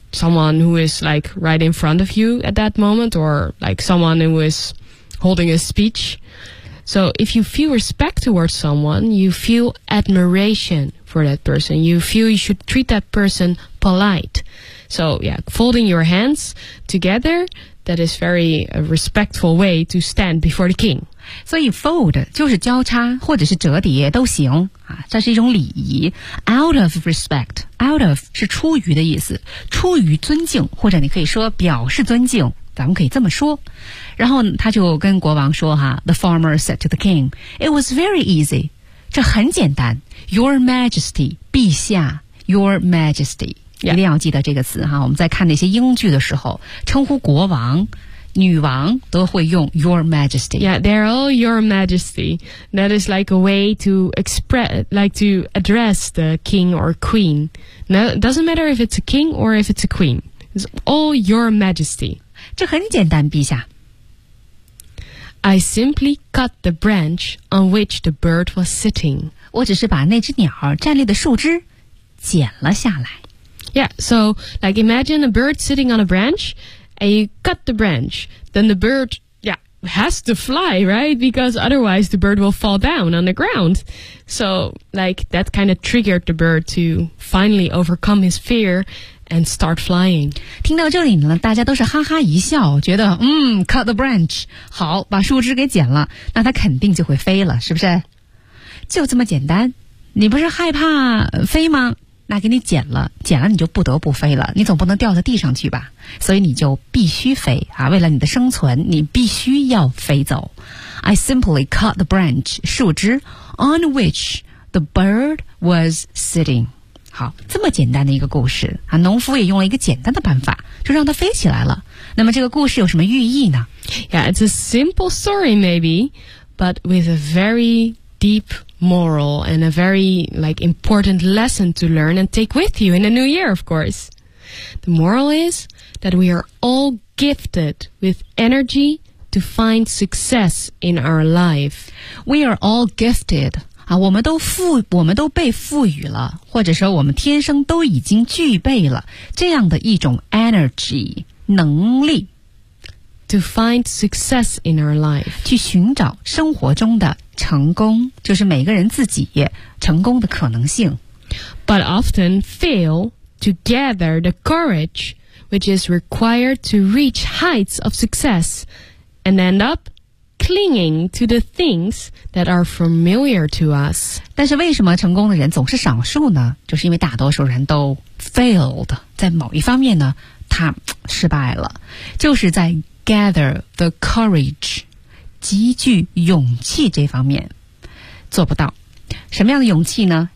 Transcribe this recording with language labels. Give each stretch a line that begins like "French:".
English: Someone who is like right in front of you at that moment or like someone who is holding a speech. So if you feel respect towards someone, you feel admiration for that person. You feel you should treat that person polite. So yeah, folding your hands together, that is very a respectful way to stand before the king.
Chinese: 所以 fold 就是交叉或者是折叠都行、啊、这是一种礼仪。
English: Out of respect, out of
Chinese: 是出于的意思，出于尊敬，或者你可以说表示尊敬。咱们可以这么说，然后他就跟国王说哈 ，
English: The farmer said to the king, "It was very easy."
Chinese: 这很简单 ，Your Majesty, 陛下 ，Your Majesty，、
English: yeah.
Chinese: 一定要记得这个词哈。我们在看那些英剧的时候，称呼国王、女王都会用 Your Majesty。
English: Yeah, they're all Your Majesty. That is like a way to express, like to address the king or queen. No, doesn't matter if it's a king or if it's a queen. It's all Your Majesty.
Chinese: 这很简单，陛下。
English: I simply cut the branch on which the bird was sitting.
Chinese: 我只是把那只鸟站立的树枝剪了下来。
English: Yeah, so like imagine a bird sitting on a branch, and you cut the branch, then the bird, yeah, has to fly, right? Because otherwise the bird will fall down on the ground. So like that kind of triggered the bird to finally overcome his fear. And start flying.
Chinese: 听到这里呢，大家都是哈哈一笑，觉得
English: cut the branch，
Chinese: 好，把树枝给剪了，那它肯定就会飞了，是不是？就这么简单。你不是害怕飞吗？那给你剪了，剪了你就不得不飞了，你总不能掉到地上去吧？所以你就必须飞啊！为了你的生存，你必须要飞走。
English: I simply cut the branch， 树枝 on which the bird was sitting.
Chinese: 好，这么简单的一个故事啊，农夫也用了一个简单的办法，就让它飞起来了。那么这个故事有什么寓意呢？
English: Yeah, it's a simple story maybe, but with a very deep moral and a very like important lesson to learn and take with you in the new year, of course. The moral is that we are all gifted with energy to find success in our life. We are all gifted.
Chinese: 啊、我们都被赋予了，或者说我们天生都已经具备了这样的一种 energy 能力
English: to find success in our life，
Chinese: 去寻找生活中的成功，就是每个人自己成功的可能性。
English: But often fail to gather the courage which is required to reach heights of success and end up. Clinging to the things that are familiar to us.
Chinese: 但是为什么成功的人总是少数呢？就是因为大多数人都 failed， 在某一方面呢，他失败了。就是在
English: gather the courage，
Chinese: 积聚勇气这方面做不到。什么样的勇气呢？